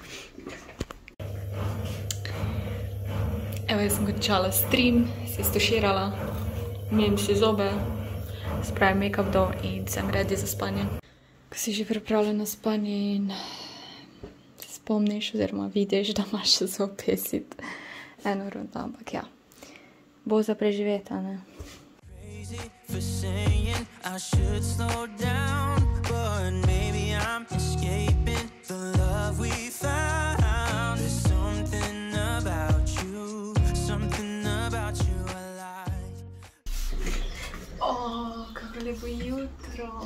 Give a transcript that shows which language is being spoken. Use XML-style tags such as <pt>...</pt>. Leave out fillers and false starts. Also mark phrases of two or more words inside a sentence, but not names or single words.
<sl>Evo, jaz sem končala stream, se stuširala, umiem si zobe, spravim make-up dol in sem ready za spanje. Ko si že pripravljena na spanje in se spomniš oziroma vidiš, da imaš še za opesiti eno rundo, ampak ja, bo za preživeti, ne?</sl> <en>For saying I should slow down, but maybe I'm escaping the love we found. There's something about you I like.</en> <sl>Kako lepo jutro.</sl>